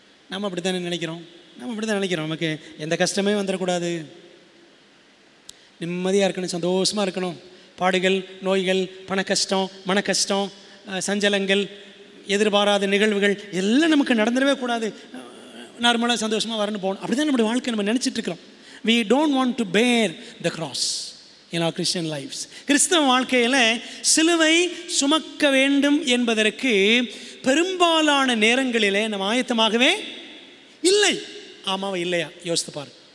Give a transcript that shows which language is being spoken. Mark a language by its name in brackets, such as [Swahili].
[Tamil] நம்ம அப்படி தானே நினைக்கிறோம். நமக்கு எந்த கஷ்டமே வந்துடக்கூடாது, நிம்மதியாக இருக்கணும், சந்தோஷமாக இருக்கணும். பாடுகள், நோய்கள், பண கஷ்டம், மன கஷ்டம், சஞ்சலங்கள், எதிர்பாராத நிகழ்வுகள் எல்லாம் நமக்கு நடந்துடவே கூடாது. நார்மலாக சந்தோஷமாக வரணும், போகணும். அப்படி தான் நம்முடைய வாழ்க்கை நம்ம நினச்சிட்ருக்கிறோம். [English] We don't want to bear the cross in our Christian lives. [Tamil] கிறிஸ்தவ வாழ்க்கையில் சிலுவை சுமக்க வேண்டும் என்பதற்கு பெரும்பாலான நேரங்களிலே நம்ம ஆயத்தமாகவே இல்லை. ஆமாவா இல்லையா? யோசித்து பாரு.